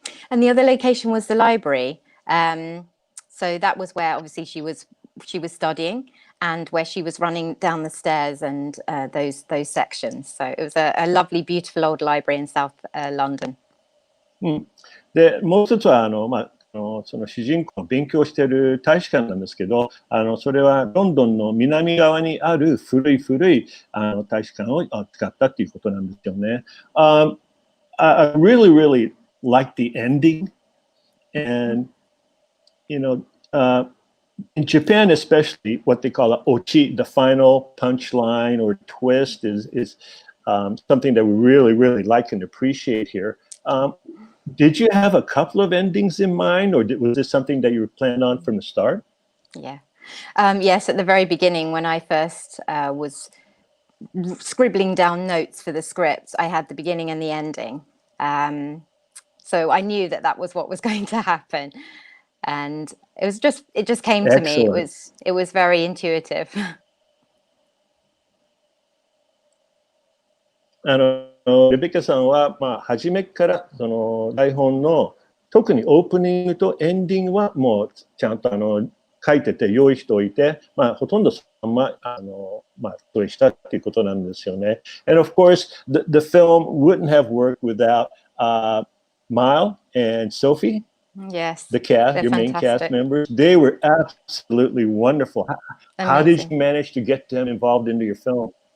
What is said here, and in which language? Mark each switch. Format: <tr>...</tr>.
<en>And the other location was the library. So that was where obviously she was studying and where she was running down the stairs and those sections. So it was a lovely, beautiful old library in South London.</en> <ja>で、もう一つはその主人公が勉強している大使館なんですけど、それはロンドンの南側にある古い大使館を使ったっていうことなんですよね。</ja> <en>I really, really like the ending, and in Japan, especially, what they call a ochi, the final punchline or twist, is something that we really, really like and appreciate here. Did you have a couple of endings in mind, or was this something that you were planned on from the start? Yeah. Yes, at the very beginning, when I first was scribbling down notes for the script, I had the beginning and the ending. So I knew that was what was going to happen. And it just came to me. It was very intuitive.</en> <ja>レベッカさんは、初めからその台本の特にオープニングとエンディングはもうちゃんと書いてて用意しておいて、ほとんどそのままそうしたっていうことなんですよね。</ja> <en>And of course, the film wouldn't have worked without Mile and Sophie. Yes. The cast, your main cast members, they were absolutely wonderful. How did you manage to get them involved into your film?</en>